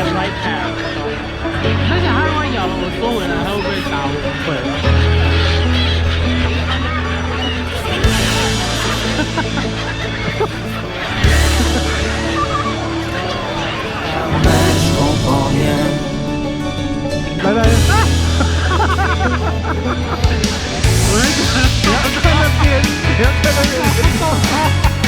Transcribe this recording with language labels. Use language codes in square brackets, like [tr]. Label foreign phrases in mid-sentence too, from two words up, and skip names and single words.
[zh] 他想他如果咬了我缩回来，他会不会打我？会。 [fr] Mais je comprends rien. [zh] 来来。我不要在那边，不要在那边。